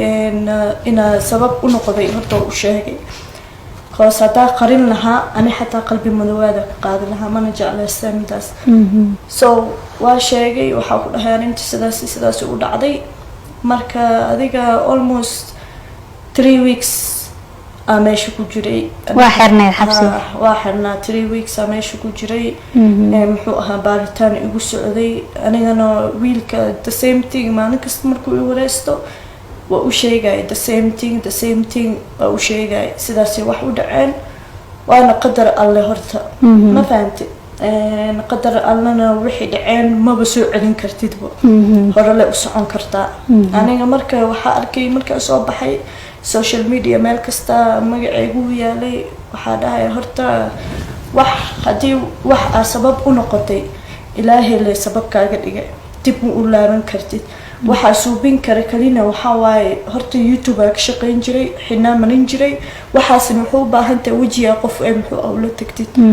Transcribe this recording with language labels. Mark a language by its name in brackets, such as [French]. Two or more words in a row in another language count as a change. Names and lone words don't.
[Somali] inaa sabab u noqday horta u sheegay qoos hadaa qarin lahaa ani xataa qalbi madawaada ka qaadi lahaa mana jeclaystaa midaas so waa sheegay waxaa ku dhahay arinta sidaas u dhacday marka adiga [English] almost 3 weeks [Somali] meesha ku jiray waa xirneed xabsi waa xirnaa 3 weeks meesha ku jiray muxuu ahaa baaritaan igu socday anigana wiilka [English] the same thing [Somali] maalin kasta markuu i wareysto waa u sheegay [English] the same thing [Somali] waa u sheegay sidaas wax u dhaceen waana qadar alle horta ma fahamtay qadar allana wixii dhaceen maba soo celin kartidba hore le u socon kartaa aniga marka waxaa arkay markaa soo baxay [English] social media [Somali] meel kasta magacaygu yaalay waxaa dhahay horta wax haddii wax aa sabab u noqotay ilaahay le sabab kaaga dhigay dib ma u laaban kartid waxaa suubin kara kalina waxaa waaye horta youtube aa ka shaqayn jiray xinaa marin jiray waxaasna wuxuu u baahan tahay wejiga qof ee muxuu ula tagtid